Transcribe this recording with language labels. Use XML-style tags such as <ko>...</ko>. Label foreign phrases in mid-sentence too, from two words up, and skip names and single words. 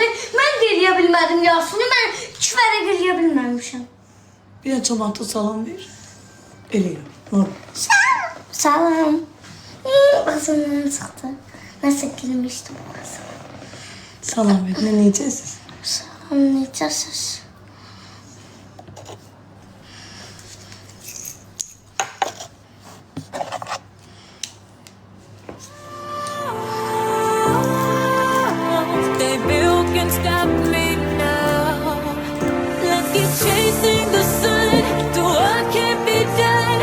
<az>Mən də eləyə bilmədim yarısını. Mən 2 vərəq eləyə bilməmişəm. Bir də cəmaata salam ver. Eləyəm. Normal. Salam. Ağzımdan çıxdı. Nəsə gülmüşdüm ağzım. Salam ver. Nə necəsiz? Salam, necəsiz?</az> <en>They built can stop me now. Let's keep chasing the sun to what can't be done.</en>